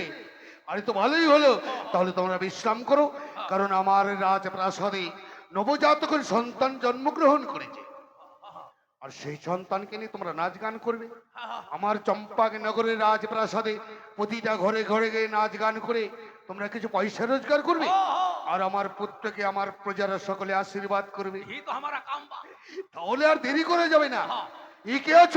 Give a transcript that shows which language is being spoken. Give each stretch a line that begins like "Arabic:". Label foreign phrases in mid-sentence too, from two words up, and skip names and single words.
Bangla: আরে তো ভালোই হলো, তাহলে তোমরা বিশ্রাম করো, কারণ আমার রাজপ্রাসাদে নবজাতকের সন্তান জন্মগ্রহণ করেছে, আর সেই সন্তানকে নিয়ে তোমরা নাচ গান করবে। আমার চম্পাকনগরের রাজপ্রাসাদে প্রতিটা ঘরে ঘরে গিয়ে নাচ গান করে তোমরা কিছু পয়সা রোজগার করবে, আর আমার পুত্রকে আমার প্রজারা সকলে আশীর্বাদ করবে।
Bhojpuri: ये तो हमारा काम बा।
Bangla: তাহলে আর দেরি করে যাবে না। কে আছো?